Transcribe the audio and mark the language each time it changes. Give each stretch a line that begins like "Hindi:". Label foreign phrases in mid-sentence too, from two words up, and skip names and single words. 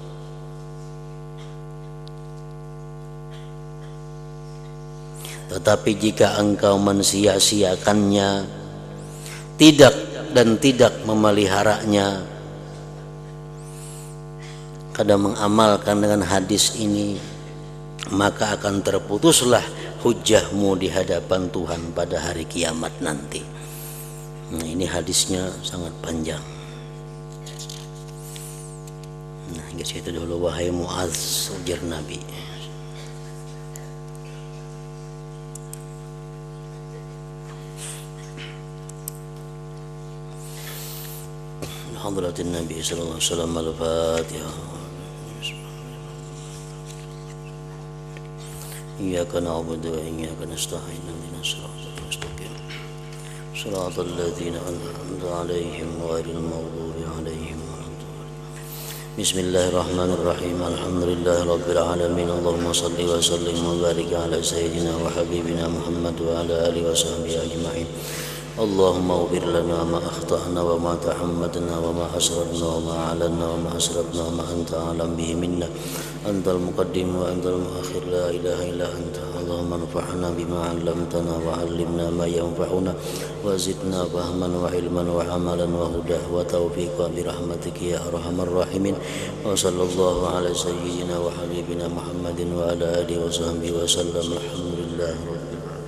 Indonesian: Tetapi jika engkau mensia-siakannya, tidak memeliharanya, kadang mengamalkan dengan hadis ini, maka akan terputuslah hujjahmu di hadapan Tuhan pada hari kiamat nanti. Nah, ini hadisnya sangat panjang. Nah, hingga situ dulu. Wahai Mu'adz, ujar Nabi,
Arabic: حضرة النبي صلى الله عليه وسلم، الفاتحة. إياك نعبد وإياك نستعين، اهدنا الصراط المستقيم، صراط الذين أنعمت عليهم غير المغضوب عليهم ولا الضالين. بسم الله الرحمن الرحيم. الحمد لله رب العالمين. اللهم صل وسلم وبارك على سيدنا وحبيبنا محمد وعلى آله وصحبه أجمعين. اللهم اغفر لنا ما أخطأنا وما تعمدنا وما أسررنا وما أعلنا وما أسرفنا وما أنت أعلم به منا. أنت المقدم وأنت المؤخر، لا إله إلا أنت. اللهم انفعنا بما علمتنا وعلمنا ما ينفعنا وزدنا فهما وعلما وعملا وهدى وتوفيقا برحمتك يا أرحم الراحمين. وصلى الله على سيدنا وحبيبنا محمد وعلى آله وصحبه وسلم. الحمد لله رب